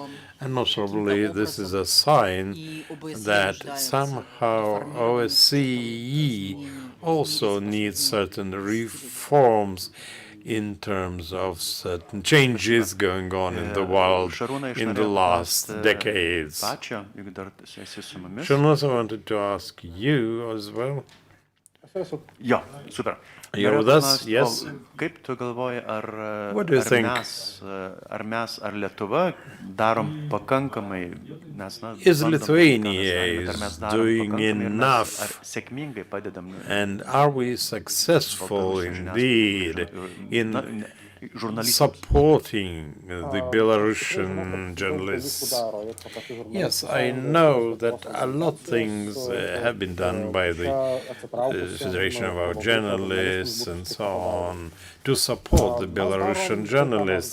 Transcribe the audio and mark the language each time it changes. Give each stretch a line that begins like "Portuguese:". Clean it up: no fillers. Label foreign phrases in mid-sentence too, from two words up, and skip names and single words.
English: And most probably this is a sign that somehow OSCE also needs certain reforms in terms of certain changes going on in the world in the last decades. Šarūnas, I wanted to ask you as well. Yeah, super. You're with us? Yes.
Lithuanian: Kaip tu galvoji,
English: What do you think?
Lithuanian: Ar Lietuva darom pakankamai, nes
English: Is Lithuania doing enough?
Lithuanian: Sėkmingai padedam.
English: And are we successful indeed in supporting the Belarusian journalists. Yes, I know that a lot of things have been done by the Federation of our journalists and so on to support the Belarusian journalists.